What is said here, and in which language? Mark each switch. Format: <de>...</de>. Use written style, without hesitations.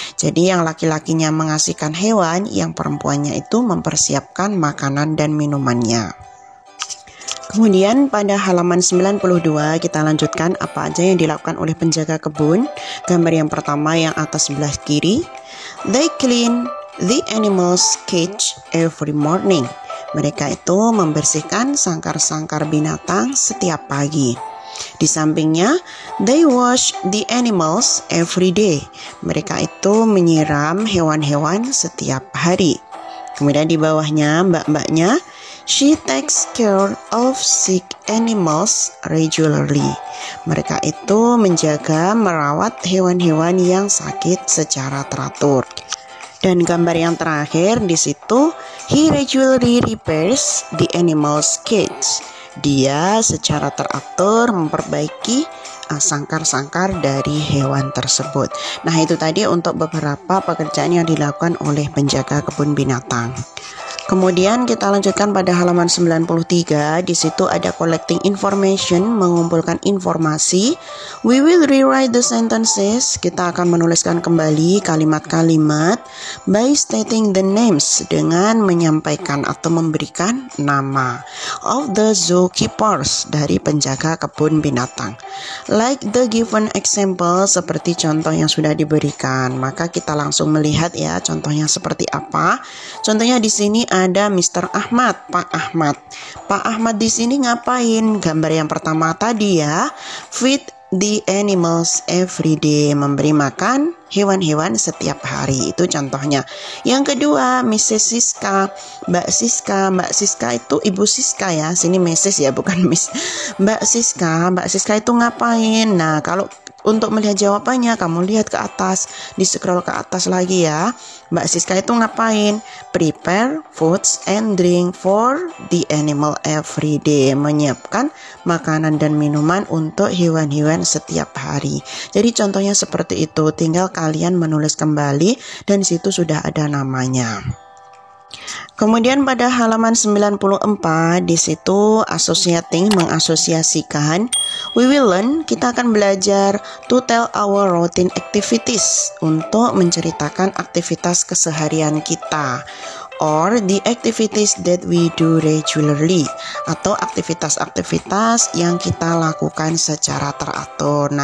<id>Jadi yang laki-lakinya mengasihkan hewan, yang perempuannya itu mempersiapkan makanan dan minumannya. Kemudian pada halaman 92 kita lanjutkan apa aja yang dilakukan oleh penjaga kebun. Gambar yang pertama yang atas sebelah kiri.</id> <en>They clean the animals' cage every morning.</en> <id>Mereka itu membersihkan sangkar-sangkar binatang setiap pagi. Di sampingnya,</id> <en>they wash the animals every day.</en> <id>Mereka itu menyiram hewan-hewan setiap hari. Kemudian di bawahnya, mbak-mbaknya,</id> <en>she takes care of sick animals regularly.</en> <id>Mereka itu menjaga merawat hewan-hewan yang sakit secara teratur. Dan gambar yang terakhir di situ,</id> <en>he regularly repairs the animals' cage.</en> <id>Dia secara teratur memperbaiki sangkar-sangkar dari hewan tersebut. Nah, itu tadi untuk beberapa pekerjaan yang dilakukan oleh penjaga kebun binatang. Kemudian kita lanjutkan pada halaman 93. Di situ ada</id> <en>collecting information,</en> <id>mengumpulkan informasi.</id> <en>We will rewrite the sentences.</en> <id>Kita akan menuliskan kembali kalimat-kalimat</id> <en>by stating the names,</en> <id>dengan menyampaikan atau memberikan nama</id> <en>of the zookeepers,</en> <id>dari penjaga kebun binatang.</id> <en>Like the given example,</en> <id>seperti contoh yang sudah diberikan. Maka kita langsung melihat ya contohnya seperti apa. Contohnya di sini ada Mr. Ahmad, Pak Ahmad. Pak Ahmad di sini ngapain? Gambar yang pertama tadi ya,</id> <en>feed the animals every day,</en> <id>memberi makan hewan-hewan setiap hari. Itu contohnya. Yang kedua, Mrs. Siska, Mbak Siska. Mbak Siska itu Ibu Siska ya. Sini Mrs. ya, bukan Miss. Mbak Siska itu ngapain? Nah, kalau untuk melihat jawabannya, kamu lihat ke atas, di scroll ke atas lagi ya. Mbak Siska itu ngapain?</id> <en>Prepare foods and drink for the animal every day.</en> <id>Menyiapkan makanan dan minuman untuk hewan-hewan setiap hari. Jadi contohnya seperti itu. Tinggal kalian menulis kembali dan di situ sudah ada namanya. Kemudian pada halaman 94 di situ associating, mengasosiasikan.</id> <en>We will learn,</en> <id>kita akan belajar</id> <en>to tell our routine activities,</en> <id>untuk menceritakan aktivitas keseharian kita,</id> <en>or the activities that we do regularly,</en> <id>atau aktivitas-aktivitas yang kita lakukan secara teratur.</id>